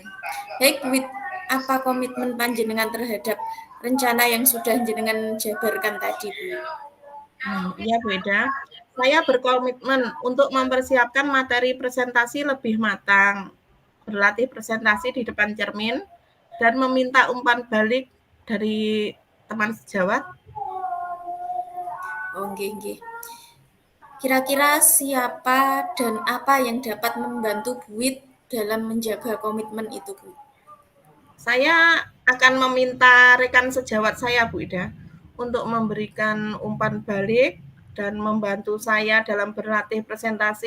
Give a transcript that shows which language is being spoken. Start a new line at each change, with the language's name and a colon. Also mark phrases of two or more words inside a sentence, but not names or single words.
Indonesian: Baik, Bu, apa komitmen panjenengan terhadap rencana yang sudah jenengan jabarkan tadi, Bu? Iya, Bu Ida. Saya berkomitmen untuk mempersiapkan materi presentasi lebih matang, berlatih presentasi di depan cermin, dan meminta umpan balik dari teman sejawat.
Javanese: Oh, nggih, nggih.
Indonesian: Kira-kira siapa dan apa yang dapat membantu Bu Wid dalam menjaga komitmen itu, Bu? Saya akan meminta rekan sejawat saya, Bu Ida, untuk memberikan umpan balik dan membantu saya dalam berlatih presentasi.